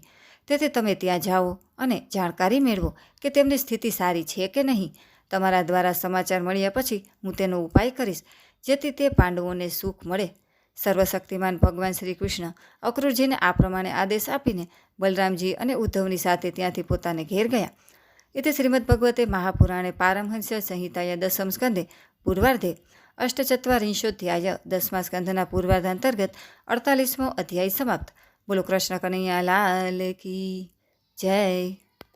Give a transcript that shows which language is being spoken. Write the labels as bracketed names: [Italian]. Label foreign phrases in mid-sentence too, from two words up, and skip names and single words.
[Gujarati] તેથી તમે ત્યાં જાઓ અને જાણકારી મેળવો કે તેમની સ્થિતિ સારી છે કે નહીં. તમારા દ્વારા સમાચાર મળ્યા પછી હું તેનો ઉપાય કરીશ, જેથી તે પાંડવોને સુખ મળે. સર્વશક્તિમાન ભગવાન શ્રી કૃષ્ણ અક્રૂરજીને આ પ્રમાણે આદેશ આપીને બલરામજી અને ઉદ્ધવની સાથે ત્યાંથી પોતાને ઘેર ગયા. [Sanskrit] इति श्रीमद्भगवते महापुराणे पारमहंस्य संहिताया दशम स्कंदे पूर्वार्धे अष्टचत्वारिंशोऽध्याय [Gujarati] 10મા સ્કંધના પૂર્વાર્ધાંતર્ગત 48મો અધ્યાય સમાપ્ત। [Hindi] बोलो कृष्ण कन्हैया लाल की जय।